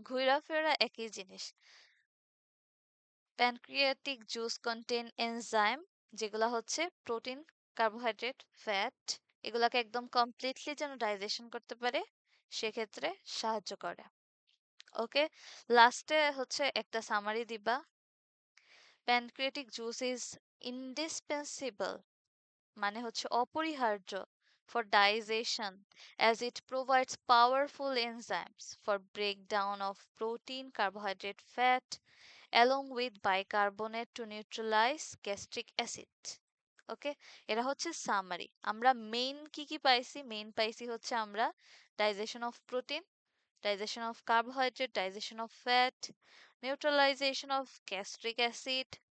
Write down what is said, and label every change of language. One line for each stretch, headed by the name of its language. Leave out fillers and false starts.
Bangla: ঘুরা ফেরা একই জিনিস। প্যানক্রিয়াটিক জুস কন্টেন এনজাইম, যেগুলো হচ্ছে প্রোটিন, কার্বোহাইড্রেট, ফ্যাট, এগুলাকে একদম কমপ্লিটলি যেন ডাইজেশন করতে পারে সেক্ষেত্রে সাহায্য করে। ওকে, লাস্টে হচ্ছে একটা সামারি দিবা।
English: pancreatic juice is indispensable,
Bangla: মানে হচ্ছে অপরিহার্য
English: for digestion as it provides powerful enzymes for breakdown of protein, carbohydrate, fat along with bicarbonate to neutralize gastric acid.
Bangla: ওকে, এরা হচ্ছে সামারি। আমরা মেইন কি কি পাইছি, মেইন পাইছি হচ্ছে আমরা digestion of protein, digestion of carbohydrate, digestion of fat, neutralisation of gastric acid.